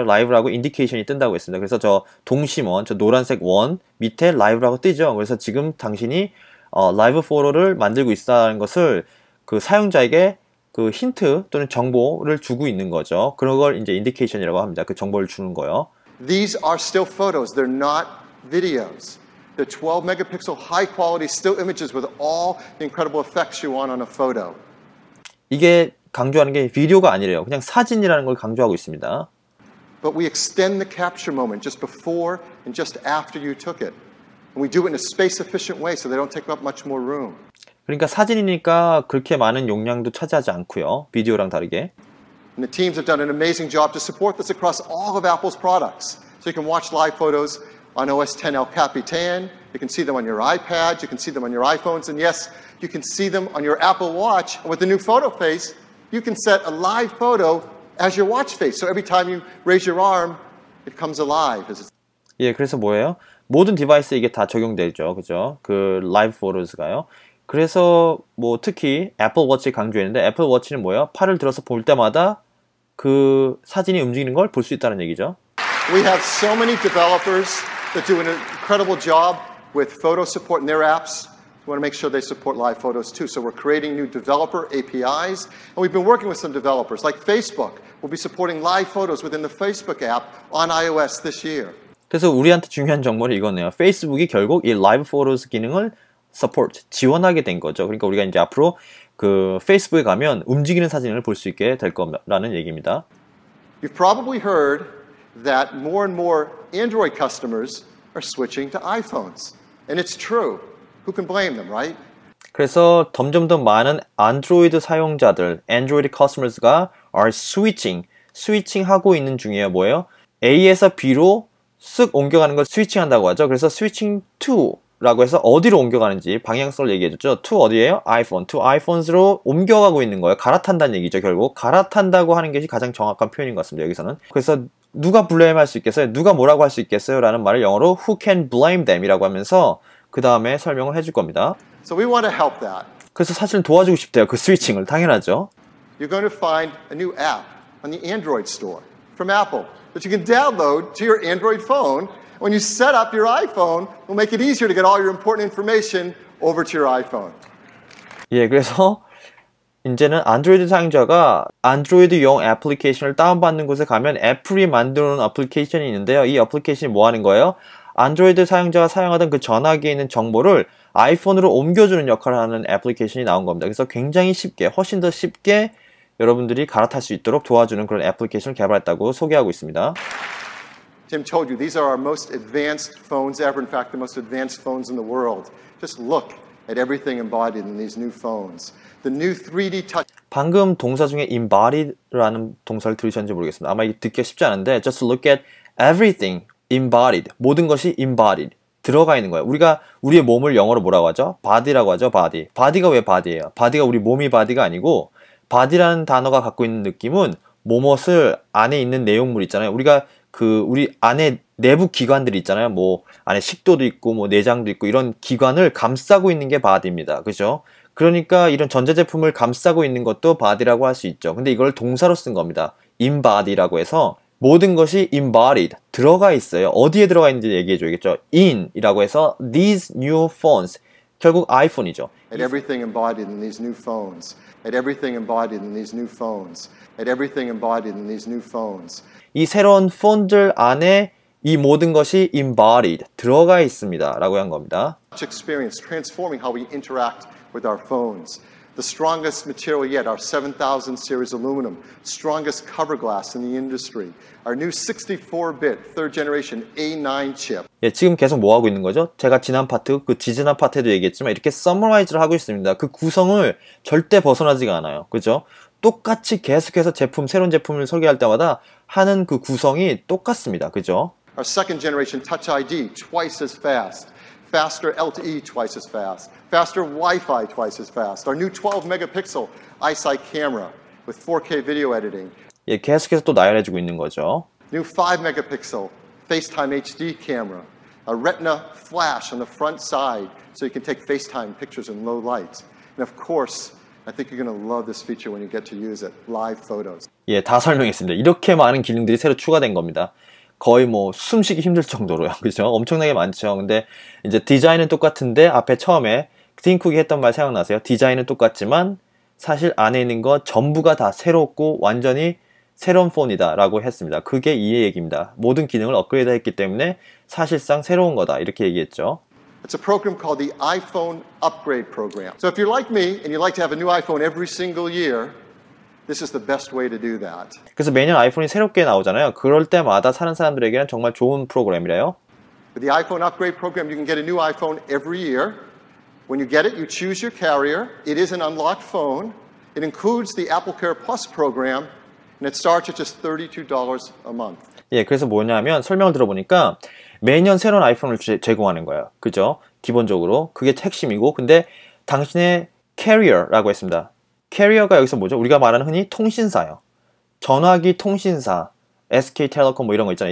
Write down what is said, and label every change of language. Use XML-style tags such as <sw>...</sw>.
<ko>live라고 indication이 뜬다고 했습니다. 그래서 저 동심원, 저 노란색 원 밑에 live라고 뜨죠. 그래서 지금 당신이 live photo를 만들고 있다는 것을 그 사용자에게 그 힌트 또는 정보를 주고 있는 거죠. 그런 걸 이제 indication이라고 합니다. 그 정보를 주는 거요.</ko> <en>These are still photos. They're not videos. They're 12 megapixel high quality still images with all the incredible effects you want on a photo.</en> <ko>이게 강조하는 게 비디오가 아니래요. 그냥 사진이라는 걸 강조하고 있습니다.</ko> <en>But we extend the capture moment just before and just after you took it. And we do it in a space efficient way so they don't take up much more room.</en> <ko>그러니까 사진이니까 그렇게 많은 용량도 차지하지 않고요. 비디오랑 다르게.</ko> <en>And the teams have done an amazing job to support this across all of Apple's products. So you can watch live photos on OS X El Capitan. You can see them on your iPads. You can see them on your iPhones. And yes, you can see them on your Apple Watch. And with the new photo face, you can set a live photo as your watch face. So every time you raise your arm, it comes alive.</en> <ko>예, 그래서 뭐예요? 모든 디바이스에 이게 다 적용되죠. 그죠? 그 라이브 포토스가요. 그래서 뭐 특히 애플 워치 강조했는데 애플 워치는 뭐예요? 팔을 들어서 볼 때마다 그 사진이 움직이는 걸 볼 수 있다는 얘기죠.</ko> <en>We have so many developers that do an incredible job with photo support in their apps. We want to make sure they support live photos too. So we're creating new developer APIs. And we've been working with some developers like Facebook. We'll be supporting live photos within the Facebook app on iOS this year.</en> <ko>그래서 우리한테 중요한 정보는 이거네요. 페이스북이 결국 이 라이브 포토스 기능을 지원하게 된 거죠. 그러니까 우리가 이제 앞으로 그 페이스북에 가면 움직이는 사진을 볼 수 있게 될 거라는 얘기입니다.</ko> <en>You've probably heard that more and more Android customers are switching to iPhones. And it's true. Who can blame them, right?</en> <ko>그래서 점점 더 많은 안드로이드 사용자들,</ko> <en>Android customers</en> <ko>가</ko> <en>are switching</en> <ko>하고 있는 중이에요. 뭐예요? A에서 B로 쓱 옮겨가는 걸 스위칭한다고 하죠. 그래서</ko> <en>switching to</en> <ko>라고 해서 어디로 옮겨가는지 방향성을 얘기해줬죠. to 어디예요? iPhone.</ko> <en>to iPhones</en> <ko>로 옮겨가고 있는 거예요. 갈아탄다는 얘기죠. 결국 갈아탄다고 하는 것이 가장 정확한 표현인 것 같습니다. 여기서는. 그래서 누가 블레임할 수 있겠어요? 누가 뭐라고 할 수 있겠어요? 라는 말을 영어로</ko> <en>who can blame them</en> <ko>이라고 하면서 그 다음에 설명을 해줄 겁니다.</ko> <en>So we want to help that.</en> <ko>그래서 사실 도와주고 싶대요. 그 스위칭을. 당연하죠.</ko> <en>You're going to find a new app on the Android store from Apple that you can download to your Android phone. When you set up your iPhone, it'll make it easier to get all your important information over to your iPhone.</en> <ko>예, 그래서 이제는 안드로이드 사용자가 안드로이드용 애플리케이션을 다운받는 곳에 가면 애플이 만들어놓은 애플리케이션이 있는데요. 이 애플리케이션이 뭐 하는 거예요? 안드로이드 사용자가 사용하던 그 전화기에 있는 정보를 아이폰으로 옮겨주는 역할을 하는 애플리케이션이 나온 겁니다. 그래서 굉장히 쉽게, 훨씬 더 쉽게 여러분들이 갈아탈 수 있도록 도와주는 그런 애플리케이션을 개발했다고 소개하고 있습니다.</ko> <en>Tim told you, these are our most advanced phones ever. In fact, the most advanced phones in the world. Just look at everything embodied in these new phones. The new 3D touch.</en> <ko>방금 동사 중에 embodied라는 동사를 들으셨는지 모르겠습니다. 아마 이게 듣기가 쉽지 않은데</ko> <en>just look at everything embodied.</en> <ko>모든 것이 embodied. 들어가 있는 거예요. 우리가 우리의 몸을 영어로 뭐라고 하죠? body라고 하죠. body. body가 왜 body예요? body가 우리 몸이 body가 아니고 body라는 단어가 갖고 있는 느낌은 뭐뭇을 안에 있는 내용물 있잖아요. 우리가 우리 안에 내부 기관들이 있잖아요. 뭐 안에 식도도 있고 뭐 내장도 있고 이런 기관을 감싸고 있는 게 body입니다. 그죠? 그러니까 이런 전자제품을 감싸고 있는 것도 body라고 할 수 있죠. 근데 이걸 동사로 쓴 겁니다. embodied라고 해서 모든 것이 embodied 들어가 있어요. 어디에 들어가 있는지 얘기해 줘야겠죠. in이라고 해서</ko> <en>these new phones</en> <ko>결국 아이폰이죠.</ko> <en>At everything embodied in these new phones. At everything embodied in these new phones. At everything embodied in these new phones.</en> <ko>이 새로운 폰들 안에 이 모든 것이 embodied, 들어가 있습니다 라고 한 겁니다.</ko> <en>Experience transforming how we interact with our phones. The strongest material yet, our 7000 series aluminum, strongest cover glass in the industry. Our new 64-bit third generation A9 chip.</en> <ko>예, 지금 계속 뭐 하고 있는 거죠? 제가 지난 파트, 그 지지난 파트에도 얘기했지만 이렇게 서머라이즈를 하고 있습니다. 그 구성을 절대 벗어나지가 않아요. 그죠? 똑같이 계속해서 새로운 제품을 설계할 때마다 하는 그 구성이 똑같습니다. 그죠?</ko> <en>Our second generation Touch ID, twice as fast. Faster LTE, twice as fast. Faster Wi-Fi, twice as fast. Our new 12-megapixel iSight camera with 4K video editing. 예, 계속해서 또 나열해주고 있는 거죠. New 5-megapixel FaceTime HD camera. A Retina flash on the front side so you can take FaceTime pictures in low light. And of course, I think you're going to love this feature when you get to use it. Live photos.</en> <ko>예, 다 설명했습니다. 이렇게 많은 기능들이 새로 추가된 겁니다. 거의 뭐 숨쉬기 힘들 정도로요. 그죠? 엄청나게 많죠. 근데 이제 디자인은 똑같은데 앞에 처음에 팀쿡이 했던 말 생각나세요? 디자인은 똑같지만 사실 안에 있는 거 전부가 다 새롭고 완전히 새로운 폰이다 라고 했습니다. 그게 이 얘기입니다. 모든 기능을 업그레이드 했기 때문에 사실상 새로운 거다 이렇게 얘기했죠.</ko> <en>It's a program called the iPhone Upgrade Program. So if you're like me and you'd like to have a new iPhone every single year, this is the best way to do that.</en> <ko>그래서 매년 아이폰이 새롭게 나오잖아요. 그럴 때마다 사는 사람들에게는 정말 좋은 프로그램이래요.</ko> <en>With the iPhone Upgrade Program, you can get a new iPhone every year. When you get it, you choose your carrier. It is an unlocked phone. It includes the AppleCare Plus program, and it starts at just $32 a month.</en> <ko>예, 그래서 뭐냐면 설명을 들어보니까 매년 새로운 아이폰을 제공하는 거예요. 그죠? 기본적으로 그게 핵심이고, 근데 당신의 캐리어라고 했습니다. 캐리어가 여기서 뭐죠? 우리가 말하는 흔히 통신사요. 전화기 통신사, SK텔레콤 뭐 이런 거 있잖아요.</ko>